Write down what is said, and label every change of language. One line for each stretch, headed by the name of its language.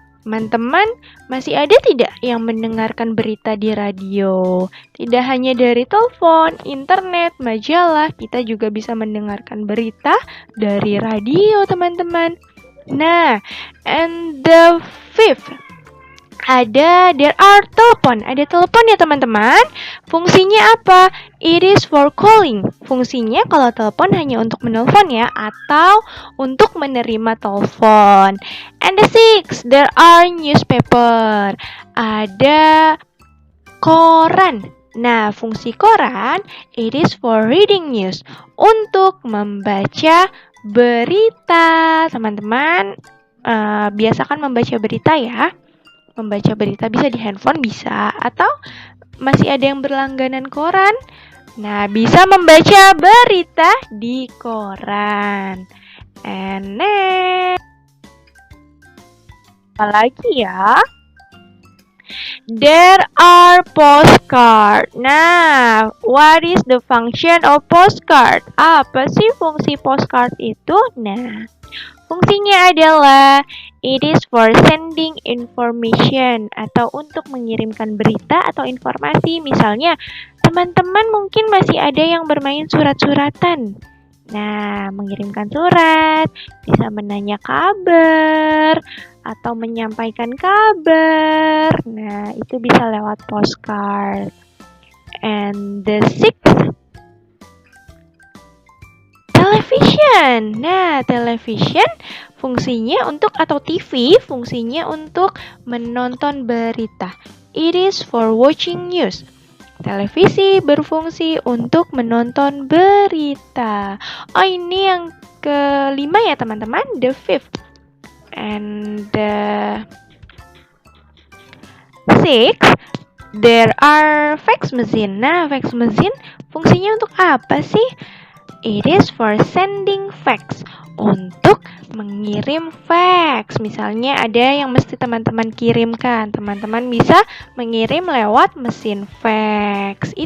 Indonesian: Teman-teman, masih ada tidak yang mendengarkan berita di radio? Tidak hanya dari telepon, internet, majalah, kita juga bisa mendengarkan berita dari radio, teman-teman.
English: Nah, and the fifth, there are telepon.
Indonesian: Ada telepon ya teman-teman. Fungsinya apa?
English: It is for calling.
Indonesian: Fungsinya kalau telepon hanya untuk menelpon ya, atau untuk menerima telepon.
English: And the sixth, there are newspaper.
Indonesian: Ada koran. Nah, fungsi koran,
English: it is for reading news.
Indonesian: Untuk membaca berita. Teman-teman, biasakan membaca berita ya. Membaca berita bisa di handphone bisa, atau masih ada yang berlangganan koran. Nah, bisa membaca berita di koran.
English: And next,
Indonesian: apa lagi ya?
English: There are postcard. Nah, what is the function of postcard?
Indonesian: Apa sih fungsi postcard itu? Nah, fungsinya adalah
English: it is for sending information,
Indonesian: atau untuk mengirimkan berita atau informasi. Misalnya, teman-teman mungkin masih ada yang bermain surat-suratan. Nah, mengirimkan surat, bisa menanya kabar, atau menyampaikan kabar. Nah, itu bisa lewat postcard.
English: And the sixth, television.
Indonesian: Nah, television fungsinya untuk, atau TV fungsinya untuk menonton berita.
English: It is for watching news.
Indonesian: Televisi berfungsi untuk menonton berita. Oh, ini yang kelima ya teman-teman,
English: the fifth. And the sixth, there are fax machine.
Indonesian: Nah, fax machine fungsinya untuk apa sih?
English: It is for sending fax,
Indonesian: untuk mengirim fax. Misalnya ada yang mesti teman-teman kirimkan, teman-teman bisa mengirim lewat mesin fax.